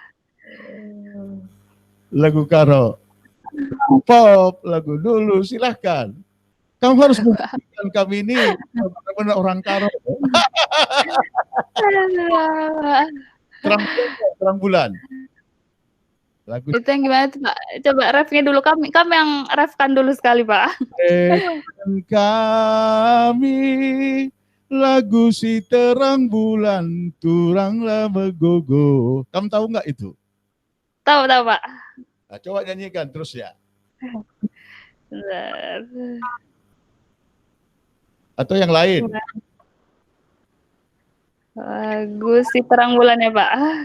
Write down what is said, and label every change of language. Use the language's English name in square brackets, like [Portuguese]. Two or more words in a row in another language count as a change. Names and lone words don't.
[Indonesian] Lagu Karo, pop, lagu dulu, silahkan. Kamu harus membuktikan kami ini benar-benar orang Karo. Terang bulan. Lagu itu yang gimana tuh, Pak? Coba refnya dulu, kami yang refkan dulu sekali, Pak. [Batak Karo] Kami lagu si terang bulan turanglah megogo. [Indonesian] Kamu tahu nggak itu? Tahu tahu, Pak. Nah, coba nyanyikan terus ya. Bentar. Atau yang lain? Lagu Si Terang Bulan ya, Pak.